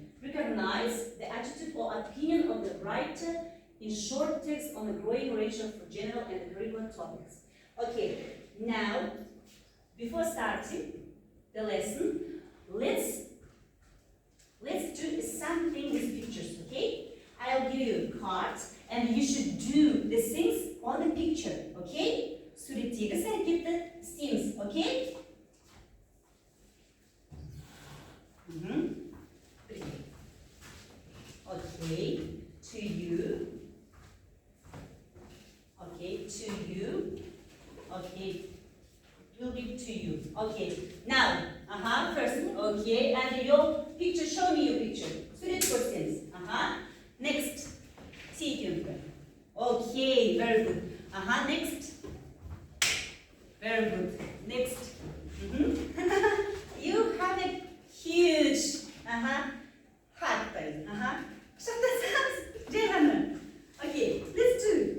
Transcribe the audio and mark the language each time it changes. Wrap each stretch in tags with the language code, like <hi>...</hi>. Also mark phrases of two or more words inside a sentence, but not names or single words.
<en>Recognize the attitude or opinion of the writer in short text on a growing range of general and curricular topics. Okay, now, before starting the lesson, let's do something with pictures, okay? I'll give you a card and you should do the things on the picture, okay?</en> <kk>Суреттегі әрекетті істейміз,</kk> <en>okay? Okay, to you. Okay, to you. Okay, it will be to you. Okay, now, first, okay, and your picture, show me your picture.</en> <kk>Сурет көрсеңіз.</kk> <en>Next, see it. Okay, very good. Next. Very good. Next. You have a huge heart. Okay, let's do.</en>